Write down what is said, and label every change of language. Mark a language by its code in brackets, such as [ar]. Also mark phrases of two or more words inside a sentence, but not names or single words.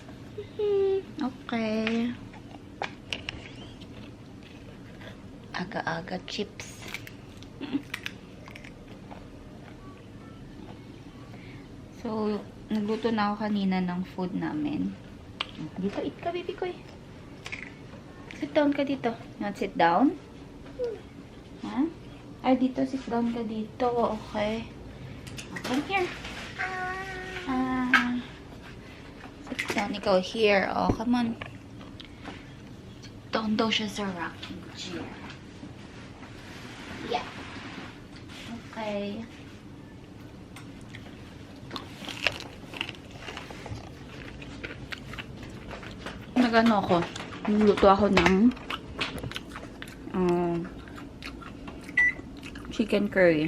[tl] Okay. Aga-aga chips. So, nagluto na ako kanina ng food namin. Dito, eat ka, baby ko eh. [en] Sit down [tl] ka dito. [en] You want sit down? [tl] Ha? Ay, dito, [en] sit down [tl] ka dito. Okay. [en] Come here. Sit down. Ikaw here. Oh, come on. Sit down [tl] daw siya sa rocking chair. [en] Yeah. Okay. [tl] Nagano ako. Nagluto ako ng [en] chicken curry.